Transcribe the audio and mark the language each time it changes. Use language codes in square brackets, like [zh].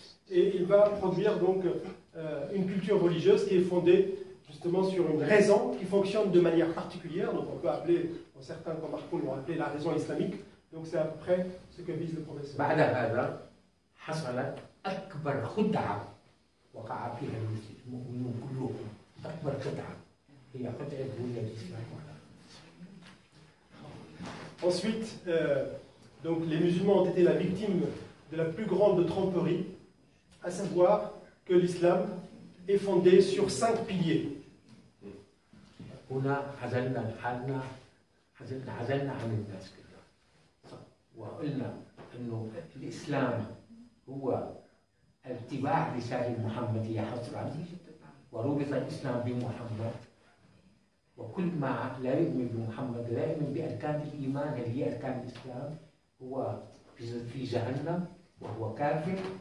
[fr] Et il va produire donc une culture religieuse qui est fondée justement sur une raison qui fonctionne de manière particulière. Donc on peut appeler, certains comme Marcoun l'ont appelé la raison islamique. Donc c'est à peu près ce que vise le professeur. [ar] بعد هذا حصلت أكبر خدعة وقع فيها المؤمنون كلهم. أكبر خدعة هي خدعة بنية الإسلام. [fr] Ensuite, donc les musulmans ont été la victime de la plus grande tromperie, à savoir que l'islam est fondé sur 5 piliers. [ar] هنا عزلنا حالنا، عزلنا عن الناس كلها، وقلنا انه الاسلام هو اتباع رسالة المحمدية حصرا، وربط الاسلام بمحمد، وكل ما لا يؤمن بمحمد لا يؤمن باركان الايمان اللي هي اركان الاسلام هو في جهنم وهو كافر.